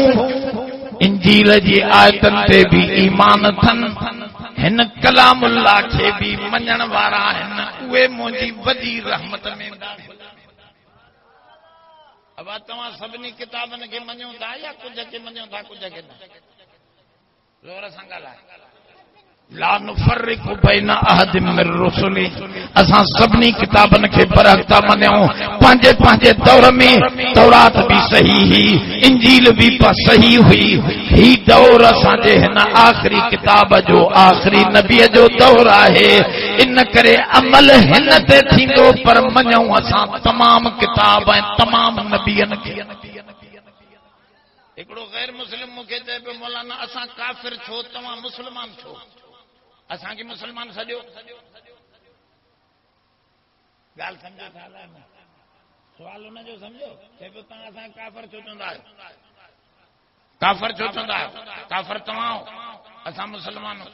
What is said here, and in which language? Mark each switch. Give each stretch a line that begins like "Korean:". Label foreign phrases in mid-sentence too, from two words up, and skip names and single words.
Sindhi: इंजील जी आयतनि ते भी ईमान अथनि। हिन कलामुल्लाह खे भी मञण वारा आहिनि उहे मुंहिंजी वॾी रहमत में दाख़िल। अब तव्हां सभिनी किताबनि खे मञो था या कुझु खे मञो था कुझु खे न। ज़ोर सां ॻाल्हाए।
Arabic: لا نفرق بين أحد من رسله.
Sindhi: असां सभिनी किताबनि खे बरहक़्ता मञूं। पंहिंजे पंहिंजे दौर में तौरात भी सही हुई इंजील भी सही हुई। ही दौर असांजे हिन आख़िरी किताब जो आख़िरी नबीअ जो दौर आहे। इन करे अमल हिन ते थींदो पर मञूं असां तमाम किताब ऐं तमाम नबीअनि खे। हिकिड़ो गैर मुस्लिम मूंखे चए पियो मौलाना असां काफ़िर छो तव्हां मुस्लमान छो असांखे मुस्लमान सॼो ॻाल्हि सम्झो था सुवाल हुनजो सम्झो चए पियो तव्हां असां काफ़िर छो चवंदा आहियो काफ़िर छो चवंदा आहियो काफ़िर तव्हां असां मुस्लमान।